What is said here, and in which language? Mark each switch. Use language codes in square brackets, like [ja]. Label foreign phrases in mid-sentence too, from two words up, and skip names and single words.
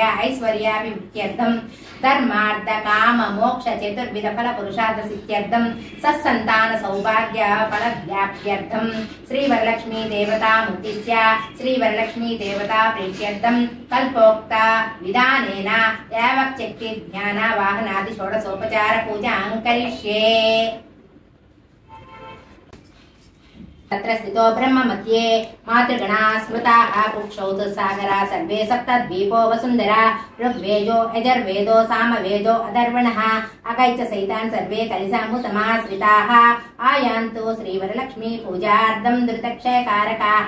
[sa] ఐశ్వర్యాభివృద్ధ్యర్థం ధర్మార్థ కామ మోక్ష చతుర్విధ ఫల పురుషార్థ సిద్ధ్యర్థం సత్సంతాన సౌభాగ్య ఫల వ్యాప్త్యర్థం శ్రీ వరలక్ష్మీ దేవతాముద్దిశ్య శ్రీ వరలక్ష్మీ దేవతా ప్రీత్యర్థం కల్పోక్త విధానేన యావక్శక్తి ధ్యాన వాహనాది షోడశోపచార పూజాం కరిష్యే. तत्र स्थितो ब्रह्म मध्ये मातृगणा स्मृताः कुक्षौ सागरा सर्वे सप्तद्वीपो वसुन्धरा ऋग्वेदो यजुर्वेदो सामवेदो अथर्वणः अगैच सहितान् सर्वे कलिसामुसमाश्रिताः आयान्तु श्रीवरलक्ष्मी पूजार्थं धृतक्षयकारकाः.